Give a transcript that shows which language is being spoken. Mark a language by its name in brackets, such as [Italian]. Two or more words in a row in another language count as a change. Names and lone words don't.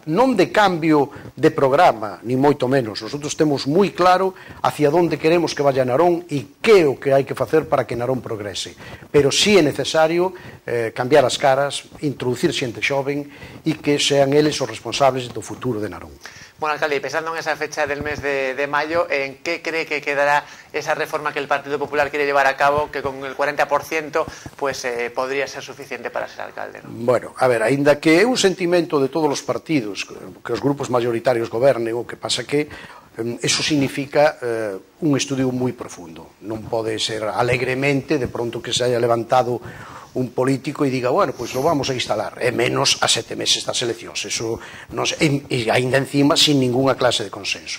[Galician] Non de cambio de programa, ni moito menos. Nosotros temos moi claro hacia onde queremos [Spanish] que vaya [Galician] Narón e que é o que hai que facer para que Narón progrese. Pero sí é necesario cambiar as caras, introducir xente xoven e que sean eles os responsables do futuro de Narón. [Spanish] Bueno, alcalde, y pensando en esa fecha del mes de mayo, ¿en qué cree que quedará esa reforma que el Partido Popular quiere llevar a cabo, que con el 40% pues podría ser suficiente para ser alcalde, ¿no? Bueno, [Galician] a ver, aínda que é un sentimento de todos os partidos que os grupos [Spanish] mayoritarios gobernen, [Galician] o que pasa que eso significa un estudio moi profundo. Non pode ser alegremente de pronto que [Spanish] se haya levantado [Galician] un político e diga, bueno, pois [Spanish] lo vamos a instalar, [Galician] e menos a 7 meses das eleccións, eso e ainda encima [Spanish] sin ninguna clase de consenso.